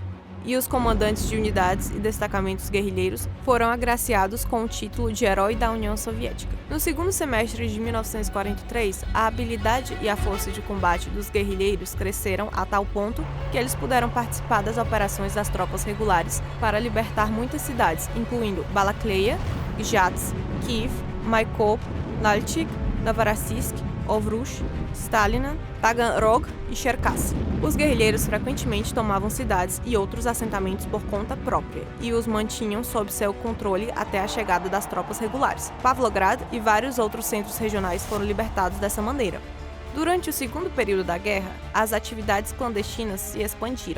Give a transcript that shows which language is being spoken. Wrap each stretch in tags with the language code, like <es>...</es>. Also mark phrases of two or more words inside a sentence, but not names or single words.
<pt>E os comandantes de unidades e destacamentos guerrilheiros foram agraciados com o título de Herói da União Soviética. No segundo semestre de 1943, a habilidade e a força de combate dos guerrilheiros cresceram a tal ponto que eles puderam participar das operações das tropas regulares para libertar muitas cidades, incluindo Balakleia, Gzhatsk, Kiev, Maikop, Nalchik, Novorossiysk, Ovruch, Stalina, Taganrog e Cherkasy. Os guerrilheiros frequentemente tomavam cidades e outros assentamentos por conta própria e os mantinham sob seu controle até a chegada das tropas regulares. Pavlograd e vários outros centros regionais foram libertados dessa maneira. Durante o segundo período da guerra, as atividades clandestinas se expandiram.</pt>